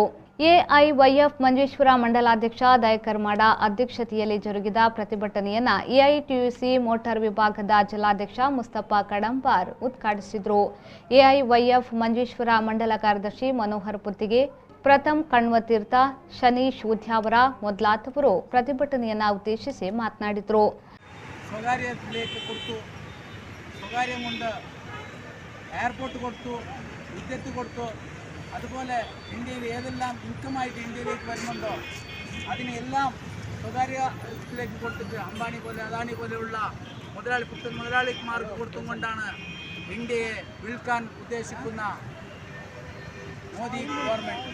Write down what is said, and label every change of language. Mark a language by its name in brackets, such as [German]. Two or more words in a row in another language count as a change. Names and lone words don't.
[Kannada] ಎಐವೈಎಫ್ ಮಂಜೇಶ್ವರ ಮಂಡಲಾಧ್ಯಕ್ಷ ದಯಕರ್ಮಾಡ ಅಧ್ಯಕ್ಷತೆಯಲ್ಲಿ ಜರುಗಿದ ಪ್ರತಿಭಟನೆಯನ್ನು ಎಐಟಿಯುಸಿ ಮೋಟಾರ್ ವಿಭಾಗದ ಜಿಲ್ಲಾಧ್ಯಕ್ಷ ಮುಸ್ತಫಾ ಕಡಂಬಾರ್ ಉದ್ಘಾಟಿಸಿದರು. ಎಐವೈಎಫ್ ಮಂಜೇಶ್ವರ ಮಂಡಲ ಕಾರ್ಯದರ್ಶಿ ಮನೋಹರ್ ಪುತ್ತಿಗೆ, ಪ್ರಥಮ್ ಕಣ್ವತೀರ್ಥ, ಶನೀಶ್ ಉದ್ಯಾವರ ಮೊದಲಾದವರು ಪ್ರತಿಭಟನೆಯನ್ನು ಉದ್ದೇಶಿಸಿ ಮಾತನಾಡಿದರು. [Malayalam] അതുപോലെ ഇന്ത്യയിൽ ഏതെല്ലാം ഇൻകമായിട്ട് ഇന്ത്യയിലേക്ക് വരുന്നുണ്ടോ അതിനെല്ലാം സ്വകാര്യത്തിലേക്ക് കൊടുത്തിട്ട് അംബാനി പോലെ അദാനി പോലെയുള്ള മുതലാളിമാർക്ക് കൊടുത്തുകൊണ്ടാണ് ഇന്ത്യയെ വിൽക്കാൻ ഉദ്ദേശിക്കുന്ന മോദി ഗവൺമെൻറ്.